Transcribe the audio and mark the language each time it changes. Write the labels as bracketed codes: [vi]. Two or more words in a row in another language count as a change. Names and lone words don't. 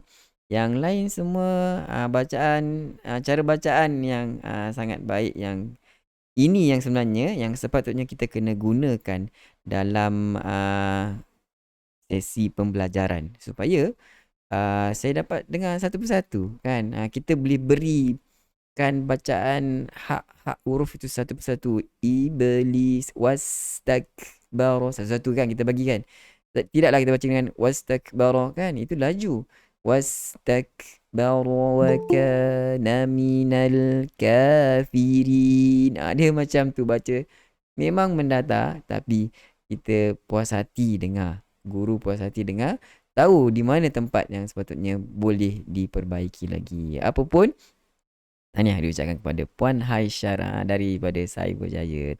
[ms] Yang lain semua bacaan, cara bacaan yang sangat baik, yang ini yang sebenarnya yang sepatutnya kita kena gunakan dalam sesi pembelajaran supaya saya dapat dengar satu persatu kan. Kita boleh berikan bacaan hak huruf itu satu persatu. Iblis wastakbara, satu-satu kan kita bagi kan. Tidaklah kita baca dengan wastakbara kan, itu laju. [ar] واستكبر وكان من الكافرين. [ms] Dia macam tu baca. Memang mendatar, tapi kita puas hati dengar. Guru puas hati dengar, tahu di mana tempat yang sepatutnya boleh diperbaiki lagi. Apapun, tahniah diucapkan kepada Puan Haisyar daripada Cyberjaya.